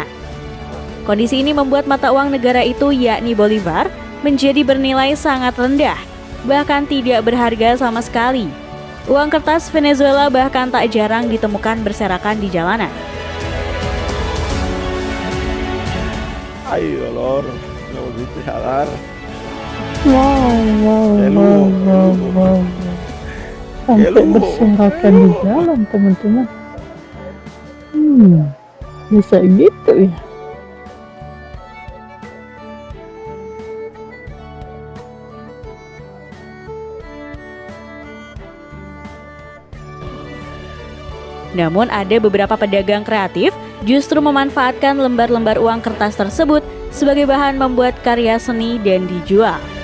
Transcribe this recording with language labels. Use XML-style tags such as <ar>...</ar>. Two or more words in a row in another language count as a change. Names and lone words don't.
<id>Kondisi ini membuat mata uang negara itu, yakni Bolivar, menjadi bernilai sangat rendah, bahkan tidak berharga sama sekali. Uang kertas Venezuela bahkan tak jarang ditemukan berserakan di jalanan.</id> <es>Ay, dolor, me volviste a dar. Wow, wow, Qué wow, lujo, qué wow, lujo.</es> <id>wow. Sampai</id> <es>lujo.</es> <id>berserakan di jalan, teman-teman. Bisa gitu ya. Namun ada beberapa pedagang kreatif justru memanfaatkan lembar-lembar uang kertas tersebut sebagai bahan membuat karya seni dan dijual.</id>